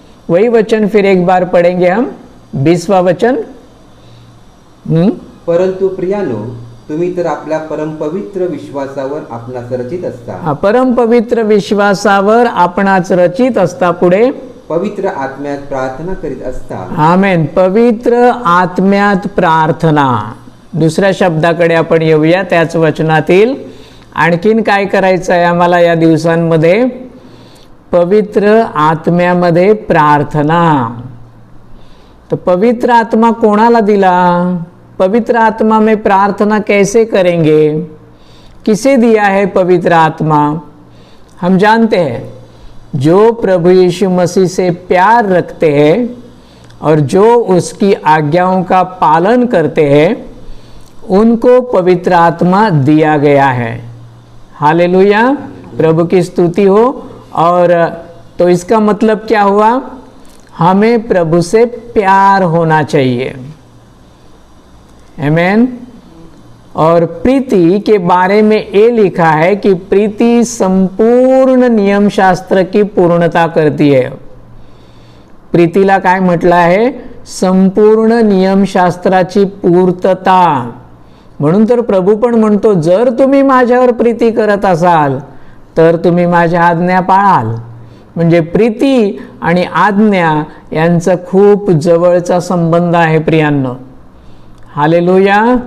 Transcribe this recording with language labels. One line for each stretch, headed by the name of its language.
Hindi: वही वचन फिर एक बार पढ़ेंगे हम, 20वां वचन.
Marathi: परंतु प्रियानो, तुम्ही तर आपल्या परमपवित्र विश्वासावर आपणास रचित असता. परमपवित्र विश्वासावर आपणास रचित असता. पुढे पवित्र आत्म्यात प्रार्थना करीत असता. आमेन. पवित्र आत्म्यात प्रार्थना. दुसऱ्या शब्दाकडे आपण येऊया त्याच वचनातील. आणखीन काय करायचं आहे आम्हाला या दिवसांमध्ये? पवित्र आत्म्यामध्ये प्रार्थना. तो पवित्र आत्मा कोणाला दिला?
Hindi: पवित्र आत्मा में प्रार्थना कैसे करेंगे? किसे दिया है पवित्र आत्मा? हम जानते हैं, जो प्रभु यीशु मसीह से प्यार रखते हैं और जो उसकी आज्ञाओं का पालन करते हैं, उनको पवित्र आत्मा दिया गया है. हालेलुया. प्रभु की स्तुति हो. और तो इसका मतलब क्या हुआ? हमें प्रभु से प्यार होना चाहिए. आमेन. और प्रीति के बारे में ये लिखा है कि प्रीति संपूर्ण नियम शास्त्र की पूर्णता करती है.
Marathi: प्रीतीला काय म्हटलं आहे? संपूर्ण नियमशास्त्राची पूर्तता. म्हणून तर प्रभू पण म्हणतो, जर तुम्ही माझ्यावर प्रीती करत असाल तर तुम्ही माझ्या आज्ञा पाळाल. म्हणजे प्रीती आणि आज्ञा यांचा खूप जवळचा संबंध आहे प्रियांनो. हालेलुया.